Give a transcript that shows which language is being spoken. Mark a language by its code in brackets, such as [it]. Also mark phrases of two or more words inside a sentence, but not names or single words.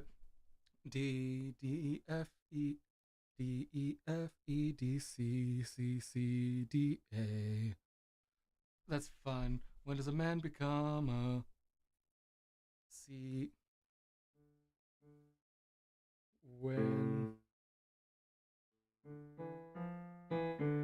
[en] D, D, E, F, E, D, E, F, E, D, C, C, C, D, A. That's fun. When does a man become a C? When